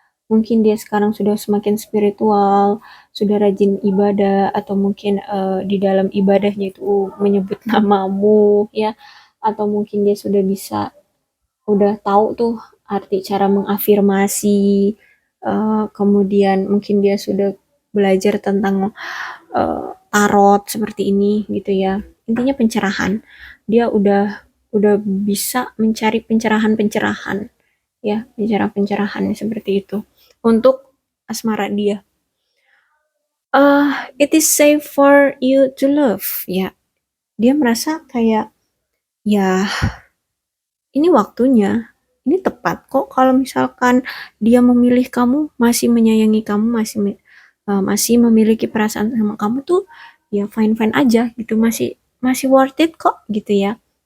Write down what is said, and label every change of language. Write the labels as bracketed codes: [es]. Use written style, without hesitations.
[id] Mungkin dia sekarang sudah semakin spiritual, sudah rajin ibadah, atau mungkin di dalam ibadahnya itu menyebut namamu ya, atau mungkin dia sudah bisa, udah tahu tuh arti cara mengafirmasi, kemudian mungkin dia sudah belajar tentang tarot seperti ini gitu ya. Intinya pencerahan. Dia udah bisa mencari pencerahan-pencerahan ya, pencerahan-pencerahan seperti itu untuk asmara dia. [en] It is safe for you to love ya. [id] Dia merasa kayak ya ini waktunya, ini tepat kok kalau misalkan dia memilih kamu, masih menyayangi kamu, masih memiliki perasaan sama kamu tuh ya fine fine aja gitu, masih masih worth it kok gitu ya.